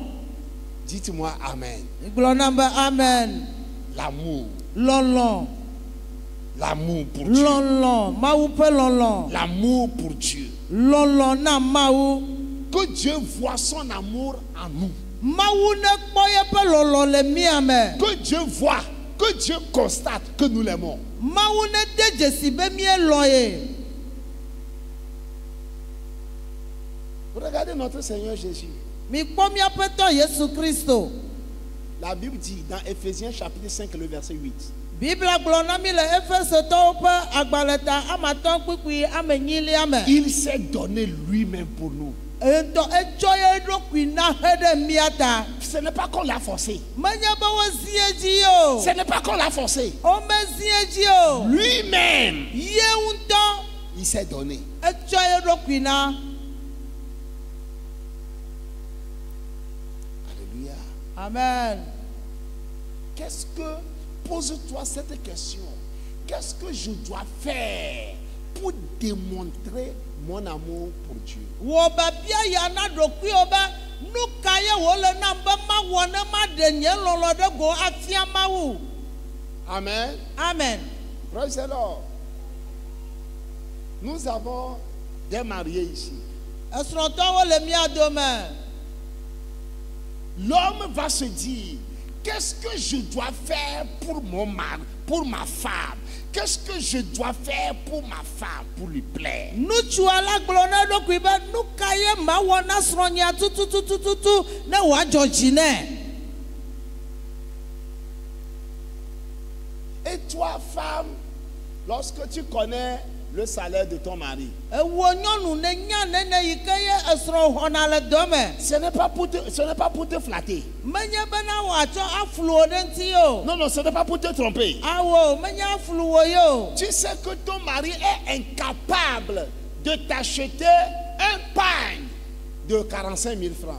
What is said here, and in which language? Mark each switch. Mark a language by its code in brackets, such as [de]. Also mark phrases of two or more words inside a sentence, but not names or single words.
[fr] Dites-moi Amen. [ee] Gblɔ na be amen. [fr] L'amour. [ee] Lɔlɔ. [fr] L'amour pour Dieu. [ee] Lɔlɔ. Mawu ƒe lɔlɔ. [fr] L'amour pour Dieu. [ee] Lɔlɔ na Mawu. [fr] Que Dieu voit son amour en nous. [ee] Mawu ne kpɔ yeƒe lɔlɔ le mía me. [fr] Que Dieu voit, que Dieu constate que nous l'aimons. [ee] Mawu ne de dzesi be míelɔ ye. [fr] Regardez notre Seigneur Jésus. [ee] Mikpɔ míaƒe tɔ Yesu Kristo. [fr] La Bible dit dans Éphésiens chapitre 5 le verset 8. [ee] Biblia gblɔ na mi le Efesetɔwo ƒe agbalẽta amatɔ kpukpui ame nyilia me. [fr] Il s'est donné lui-même pour nous. [ee] Etsɔ ye ɖokui na he ɖe mía ta. [fr] Ce n'est pas qu'on l'a forcé. [ee] Menye be wozi edzi o. [fr] Ce n'est pas qu'on l'a forcé. [ee] Womezi edzi o. [fr] Lui-même, [ee] Ye ŋutɔ [fr] il s'est donné. [ee] etsɔ ye ɖokui na. Alléluia. Amen. [fr] Qu'est-ce que, pose-toi cette question. Qu'est-ce que je dois faire pour démontrer mon amour pour Dieu? [ee] Wɔ babia ya na ɖokuiwo be nu ka ye wòle nam be mawɔ ne maɖe nye lɔlɔ ɖe go afia Mawu. Amen. Amen. [en] Praise the Lord. [fr] Nous avons des mariés ici. [ee] Esrɔ̃tɔwo le mía dome. [fr] L'homme va se dire, qu'est-ce que je dois faire pour mon mari, pour ma femme? Qu'est-ce que je dois faire pour ma femme, pour lui plaire? [ee] Nutsua la gblɔ ne ɖokui be nu ka ye mawɔ na srɔ̃nyia tutututututu ne wòadzɔ dzi nɛ. [fr] Et toi, femme, lorsque tu connais le salaire de ton mari, [ee] Ewo nyɔnu ne nya nene yi ke ye esrɔ̃ xɔna le dɔ me. [fr] ce n'est pas pour te flatter. [ee] Menye bena wòatsɔ aflu wo ɖe ŋuti o. [fr] Non, non, ce n'est pas pour te tromper. [ee] Awo menye aflu wo yo. [fr] Tu sais que ton mari est incapable de t'acheter un pain de 45 000 francs.